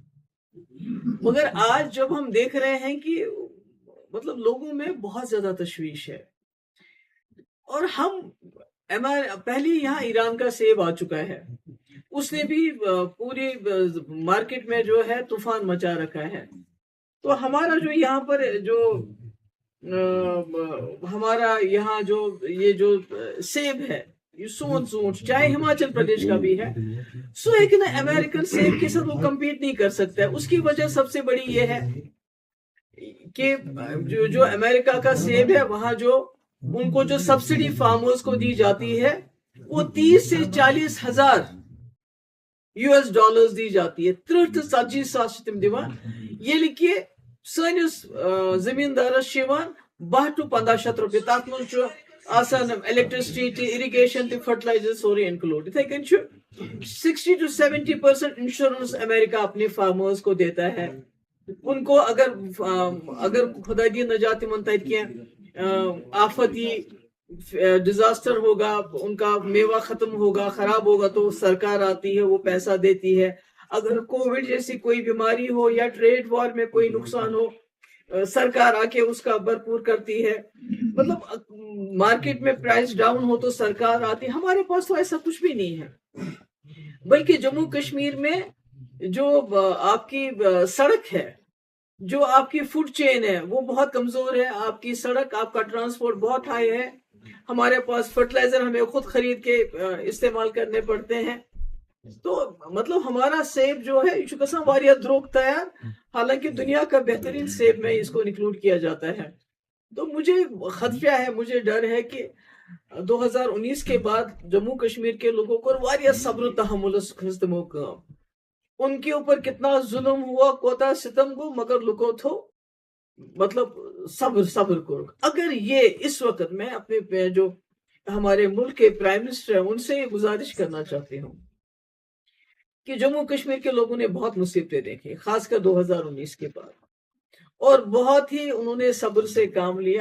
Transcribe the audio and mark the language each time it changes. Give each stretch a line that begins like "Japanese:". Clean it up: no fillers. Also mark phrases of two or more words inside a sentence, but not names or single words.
Urdu: مگر آج جب ہم دیکھ رہے ہیں کہ مطلب لوگوں میں بہت زیادہ تشویش ہے، اور ہم پہلے یہاں ایران کا سیب آ چکا ہے، اس نے بھی پوری مارکیٹ میں جو ہے طوفان مچا رکھا ہے، تو ہمارا جو یہاں پر جو ہمارا یہاں جو یہ جو سیب ہے، یہ
Kashmiri: سون ژوٗنٛٹھ
Urdu: چاہے ہماچل پردیش کا بھی ہے، سو ایک نا امریکن سیب کے ساتھ وہ کمپیٹ نہیں کر سکتا ہے، اس کی وجہ سب سے بڑی یہ ہے کہ جو امریکہ کا سیب ہے وہاں جو ان کو جو سبسڈی فارمرز کو دی جاتی ہے وہ 30 سے 40 ہزار US دی جاتی ہے،
Kashmiri: 30 to 40 ساس تم دیوان، ییٚلہِ کہ سٲنِس زمیندارس 12 to 15 شیٚتھ رۄپیہِ، تتھ منٛز چھُ آسان الیکٹرسٹی تہِ، اریگیشن تہِ، فرٹیلائزر سورُے انکلوڈ، یِتھے کٔنۍ چھُ 60 to 70% انشورنس
Urdu: امریکہ اپنے فارمرز کو دیتا ہے، ان کو اگر
Kashmiri: خدا دی نجات تمن تت کینٛہہ آفتی
Urdu: ڈیزاسٹر ہوگا، ان کا میوہ ختم ہوگا، خراب ہوگا، تو سرکار آتی ہے، وہ پیسہ دیتی ہے، اگر کووڈ جیسی کوئی بیماری ہو یا
English: trade war
Urdu: میں کوئی نقصان ہو، سرکار آ کے اس کا بھرپور کرتی ہے، مطلب مارکیٹ میں
English: price down
Urdu: ہو تو سرکار آتی ہے، ہمارے پاس تو ایسا کچھ بھی نہیں ہے، بلکہ جموں کشمیر میں جو آپ کی سڑک ہے، جو آپ کی
English: food chain
Urdu: ہے وہ بہت کمزور ہے، آپ کی سڑک، آپ کا ٹرانسپورٹ بہت ہائی ہے، ہمارے پاس فرٹیلائزر ہمیں خود خرید کے استعمال کرنے پڑتے ہیں، تو مطلب ہمارا سیب جو ہے یہ
Kashmiri: گژھان واریاہ دروگ تیار،
Urdu: حالانکہ دنیا کا بہترین سیب میں اس کو انکلوڈ کیا جاتا ہے، تو مجھے خدشہ ہے، مجھے ڈر ہے کہ 2019 کے بعد جموں کشمیر کے لوگوں کو
Kashmiri: واریاہ صبر و تحمل کھز تمو کام،
Urdu: ان کے اوپر کتنا ظلم ہوا،
Kashmiri: کوتا ستم گو، مگر لکو تھو
Urdu: مطلب صبر کرو، اگر یہ اس وقت میں اپنے جو ہمارے ملک کے
English: prime minister
Urdu: ہیں ان سے یہ گزارش کرنا چاہتی ہوں کہ جموں کشمیر کے لوگوں نے بہت مصیبتیں دیکھی، خاص کر 2019 کے بعد، اور بہت ہی انہوں نے صبر سے کام لیا.